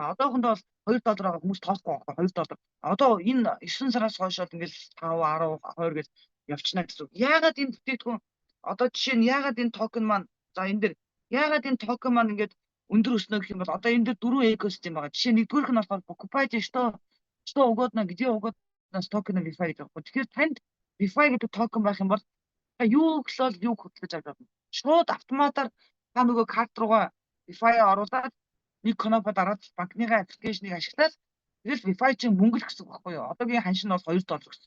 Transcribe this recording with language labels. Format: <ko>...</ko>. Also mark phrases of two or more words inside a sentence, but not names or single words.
<mn>Одоохондоо бол $2 байгаа хүмүүс тоохгүй байгаа $2. Одоо энэ 9 сараас хойш бол ингээд 5, 10, 20 гэж явчихна гэсэн. Яагаад энэ бүтээгдэхүүн одоо жишээ нь яагаад энэ токен маань за энэ дэр яагаад энэ токен маань ингээд өндөр өснө гэх юм бол одоо энэ дэр дөрвөн экосистем байгаа. Жишээ нэгдүгээрх нь болохоор</mn> <ru>покупайте что угодно где угодно</ru> <mn>токен DeFi гэж байгаа. Тэгэхээр танд DeFi гэдэг токен байх юм бол юу гэхлээр юу хөтлөж авч байна. Шууд автоматар та нөгөө карт руугаа DeFi оруулаад нэг кнопо дараад банкныхаа аппликейшнийг ашиглаад тэгэл DeFi чинь мөнгө л гэсэн үг байхгүй юу? Одоогийн ханш нь бол $2 гэсэн.</mn>